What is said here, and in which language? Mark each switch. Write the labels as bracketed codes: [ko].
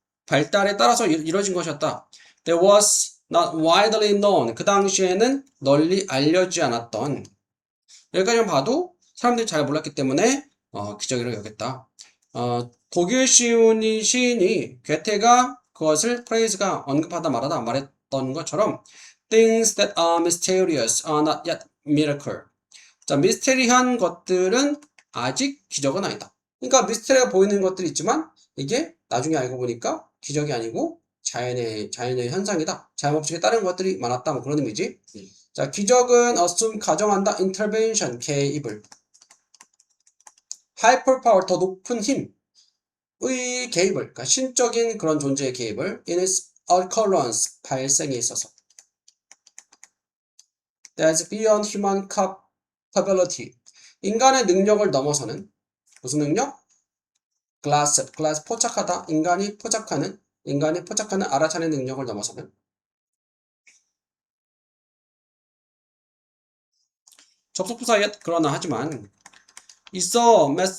[ko] 발달에 따라서 이루어진 것이었다. [en] That was not widely known. [ko] 그 당시에는 널리 알려지지 않았던. 여기까지만 봐도 사람들이 잘 몰랐기 때문에 기적이라고 여겼다. 독일 시인이 괴테가 그것을 프레이즈가 언급하다 말했던 것처럼 [en] Things that are mysterious are not yet miracle. [ko] 자, 미스테리한 것들은 아직 기적은 아니다. 그러니까 미스테리가 보이는 것들이 있지만 이게 나중에 알고 보니까 기적이 아니고 자연의 현상이다. 자연 법칙에 따른 것들이 많았다. 뭐 그런 의미지. 자, 기적은 assume 가정한다. intervention 개입을. [en] hyper power [ko] 더 높은 힘의 개입을. 그러니까 신적인 그런 존재의 개입을 [en] in its occurrence [ko] 발생에 있어서. [en] That's beyond human capability. [ko] 인간의 능력을 넘어서는 무슨 능력? glass 포착하다. 인간이 포착하는 알아차리는 능력을 넘어서는 접속부사 yet 그러나 하지만 있어